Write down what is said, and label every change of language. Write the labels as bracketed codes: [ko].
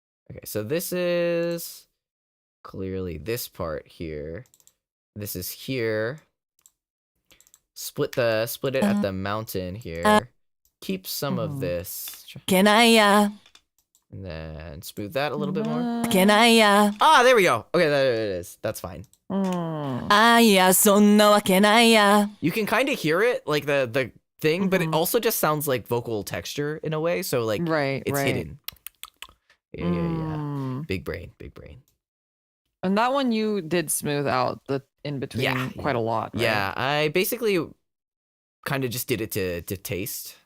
[en] Okay, so this is clearly this part here. This is here. Split it at the mountain here. Keep some of this. [ja] けないや [en] And then smooth that a little bit more. [ja] けないや [en] Ah, there we go. Okay, there it is. That's fine. [ja] あいやそんなわけないや [en] You can kind of hear it, like the thing, but it also just sounds like vocal texture in a way. So like Right, it's right. hidden. Yeah. Big brain, big brain. And that one you did smooth out the in between quite a lot. Right? Yeah, I basically kind of just did it to taste.